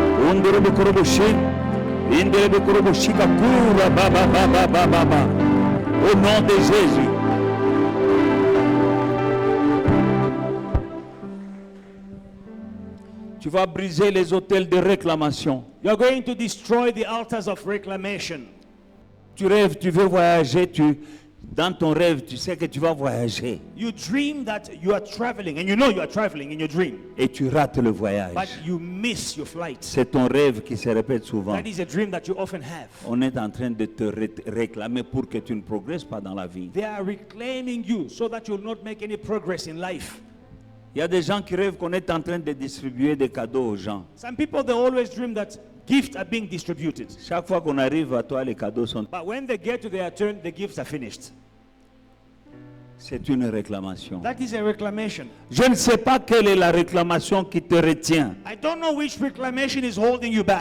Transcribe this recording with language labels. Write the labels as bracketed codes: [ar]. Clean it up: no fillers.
[fr] Onderebe Korobo Shen, Inderebe Korobo Shikakura Baba Baba Baba Baba, au nom de Jésus. Tu vas briser les autels de réclamation. [en] You are going to destroy the altars of reclamation. [fr] Tu rêves, tu veux voyager, dans ton rêve, tu sais que tu vas voyager. [en] You dream that you are traveling, and you know you are traveling in your dream, [fr] Et tu rates le voyage. [en] but you miss your flight. [fr] C'est ton rêve qui se répète souvent. [en] That is a dream that you often have. [fr] On est en train de te réclamer pour que tu ne progresses pas dans la vie. [en] They are reclaiming you so that you will not make any progress in life. [fr] Il y a des gens qui rêvent qu'on est en train de distribuer des cadeaux aux gens. [en] Some people, they always dream that gifts are being distributed. [fr] Chaque fois qu'on arrive à toi, les cadeaux sont... [en] But when they get to their turn, the gifts are finished. [fr] C'est une réclamation. [en] That is a reclamation. [fr] Je ne sais pas quelle est la réclamation qui te retient. [en] I don't know which reclamation is holding you back.